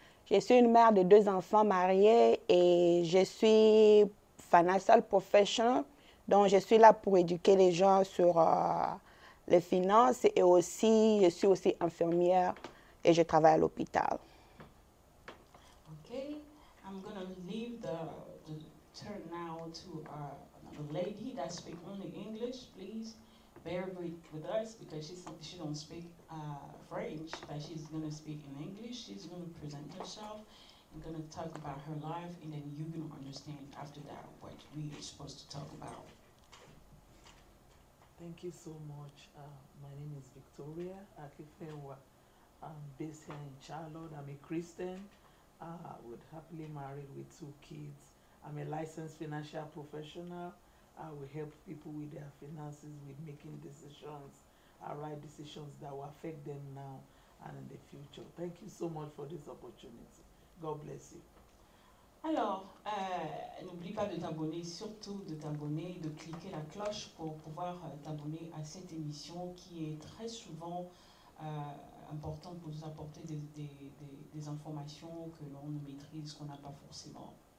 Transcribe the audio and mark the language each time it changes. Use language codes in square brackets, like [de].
[fr] Je suis une mère de 2 enfants mariés et je suis [en] financial professional. [fr] Donc, je suis là pour éduquer les gens sur les finances et aussi, je suis aussi infirmière et je travaille à l'hôpital. [en] Okay, I'm going to leave the turn now to another lady that speaks only English. Please bear with us because she don't speak French, but she's going to speak in English. She's going to present herself and going to talk about her life, and then you're going to understand after that what we are supposed to talk about. Thank you so much. My name is Victoria Akifewa. I'm based here in Charlotte. I'm a Christian. With happily married with 2 kids. I'm a licensed financial professional. I will help people with their finances, with making decisions, right decisions that will affect them now and in the future. Thank you so much for this opportunity. God bless you. [fr] Alors, n'oublie pas de t'abonner, surtout de t'abonner, de cliquer la cloche pour pouvoir t'abonner à cette émission qui est très souvent importante pour vous apporter des informations que l'on ne maîtrise, qu'on n'a pas forcément.